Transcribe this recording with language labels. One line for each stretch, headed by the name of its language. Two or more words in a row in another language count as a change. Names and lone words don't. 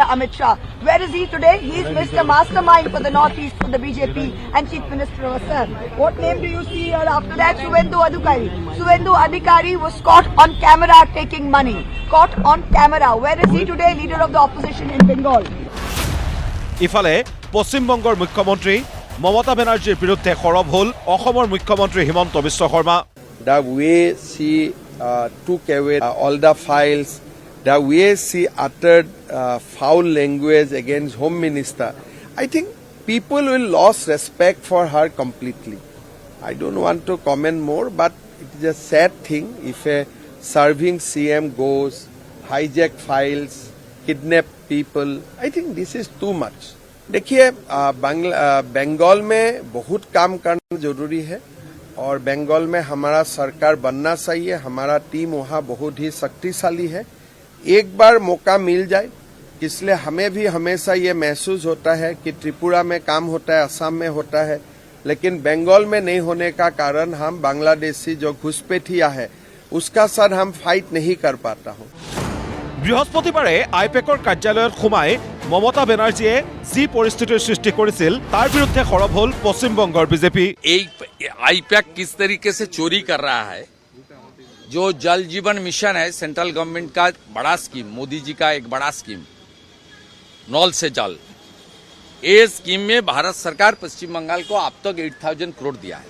English: Amit Shah. Where is he today? He is Mr. Mastermind for the Northeast, for the BJP and Chief Minister of Assam. What name do you see here after that? Suvendu Adhikari. Suvendu Adhikari was caught on camera taking money. Caught on camera. Where is he today? Leader of the opposition in Bengal.
Assamese: ইফালে পশ্চিমবংগৰ মুখ্যমন্ত্ৰী মমতা বেনাৰ্জীৰ বিৰুদ্ধে সৰব হ'ল অসমৰ মুখ্যমন্ত্ৰী হিমন্ত বিশ্ব শৰ্মা।
English: The way she took away all the files, the way she uttered foul language against Home Minister, I think people will lose respect for her completely. I don't want to comment more, but it is a sad thing if a serving CM goes, hijack files, kidnap people. I think this is too much.
Hindi: देखिए बंगाल में बहुत काम करना जरूरी है और बंगाल में हमारा सरकार बनना चाहिए। हमारा टीम वहाँ बहुत ही शक्तिशाली है। एक बार मौका मिल जाए, इसलिए हमें भी हमेशा ये महसूस होता है कि त्रिपुरा में काम होता है, असम में होता है, लेकिन बंगाल में नहीं होने का कारण हम बांग्लादेशी जो घुसपैठिया है उसका साथ हम फाइट नहीं कर पाता हूँ।
Assamese: বৃহস্পতিবাৰে আইপেকৰ কাৰ্যালয়ত সোমাই মমতা বেনাৰ্জীয়ে যি পৰিস্থিতিৰ সৃষ্টি কৰিছিল তাৰ বিৰুদ্ধে সৰব হ'ল পশ্চিমবংগৰ বিজেপি।
Hindi: आईपैक किस तरीके से चोरी कर रहा है, जो जल जीवन मिशन है
English: central government
Hindi: का बड़ा स्कीम, मोदी जी का एक बड़ा स्कीम, नल से जल। ये स्कीम में भारत सरकार पश्चिम बंगाल को अब तक 8,000 करोड़ दिया है।